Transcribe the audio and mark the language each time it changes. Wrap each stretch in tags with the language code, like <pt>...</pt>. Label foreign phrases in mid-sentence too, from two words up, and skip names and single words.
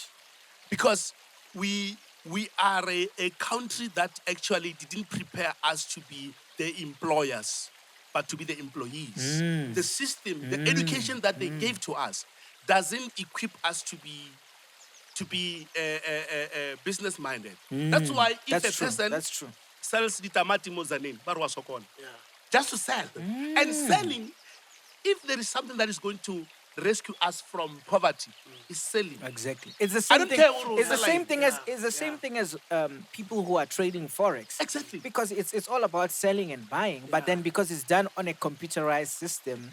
<en>Because we are a country that actually didn't prepare us to be the employers, but to be the employees. The system, the education that they gave to us doesn't equip us to be business minded. That's why if That's a true. person That's true. sells ditamati mozanin, barwa sokon, just to sell. And selling, if there is something that is going to rescue us from poverty, is selling. Exactly. It's the I same don't thing. care what It's the rules same are thing like. as same thing as people who are trading forex. Exactly. Because it's all about selling and buying, but then because it's done on a computerized system,</en>